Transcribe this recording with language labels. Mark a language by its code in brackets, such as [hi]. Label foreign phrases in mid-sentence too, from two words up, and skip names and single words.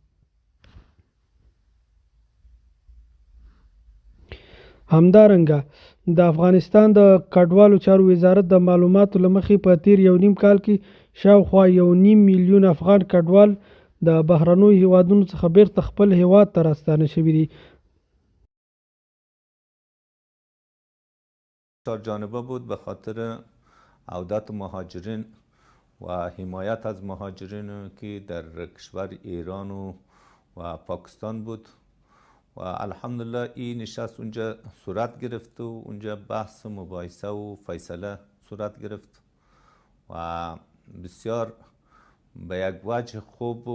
[ps] همدارنګه د افغانستان د کډوالو چارو وزارت د معلوماتو له مخې په تیر 1.5 کال کې شاوخوا 1.5 میلیون افغان کډوال د بهرنیو هیوادونو څخه بیرته خپل هیواد ته راستانه شوي دي. [fa] چهارجانبه بود به خاطر عودت مهاجرین و حمایت از مهاجرین که در کشور ایران و پاکستان بود و الحمدلله این نشست اونجا صورت گرفت و اونجا بحث مباحثه و فیصله صورت گرفت و بسیار به یک وجه خوب و